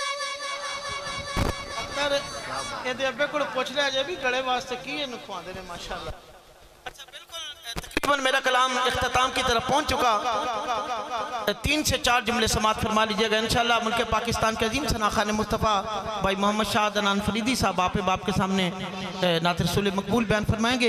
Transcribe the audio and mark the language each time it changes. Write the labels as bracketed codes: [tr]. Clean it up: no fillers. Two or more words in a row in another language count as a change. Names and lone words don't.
[pa] अख्तर ਇਹਦੇ ਅੱਬੇ ਕੋਲ ਪੁੱਛ ਲਿਆ ਜੇ ਵੀ ਗਲੇ ਵਾਸਤੇ ਕੀ ਇਹਨੂੰ ਖਵਾਉਂਦੇ ਨੇ माशाअल्लाह। [ur] اچھا بالکل تقریباً میرا کلام اختتام کی طرف پہنچ چکا. 3 سے 4 جملے سماعت فرما لیجیے گا ان شاء اللہ. ملک پاکستان کے عظیم ثنا خان مصطفیٰ بھائی محمد شاہ عدنان فریدی صاحب آپے باپ کے سامنے نعت رسول مقبول بیان فرمائیں گے.